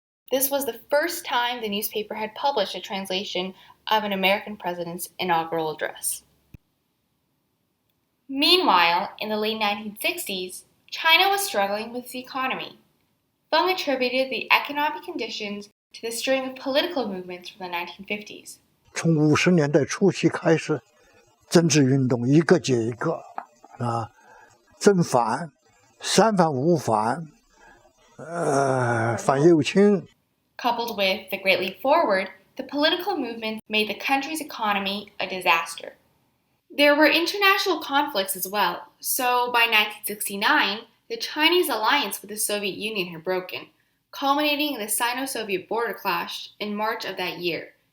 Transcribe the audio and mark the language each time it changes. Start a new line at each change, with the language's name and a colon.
English: This was the first time the newspaper had published a translation of an American president's inaugural address. Meanwhile, in the late 1960s, China was struggling with its economy. Feng attributed the economic conditions to the string of political movements from the 1950s.
Chinese: 从50年代初期开始，政治运动一个接一个，正反、三反、五反，反右倾。
English: Coupled with the Great Leap Forward, the political movement made the country's economy a disaster. There were international conflicts as well, so by 1969, the Chinese alliance with the Soviet Union had broken, culminating in the Sino-Soviet border clash in March of that year,